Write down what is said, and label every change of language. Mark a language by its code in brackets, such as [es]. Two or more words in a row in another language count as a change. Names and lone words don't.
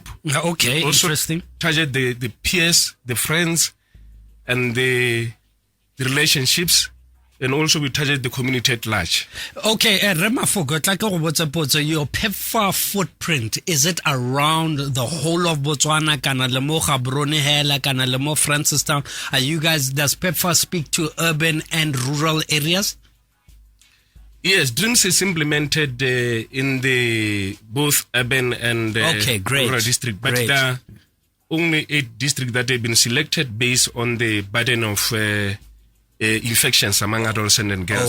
[en] Okay, also interesting. Target the peers, the friends, and the relationships. And also we target the community at large. Okay, Remafoko, your PEPFAR footprint, is it around the whole of Botswana, [tn] kana le mo Gaborone hela, kana le mo Francistown? [en] Are you guys, does PEPFAR speak to urban and rural areas? Yes, Dreams is implemented in the both urban and rural district. But there are only 8 districts that have been selected based on the burden of infections among adolescents and girls.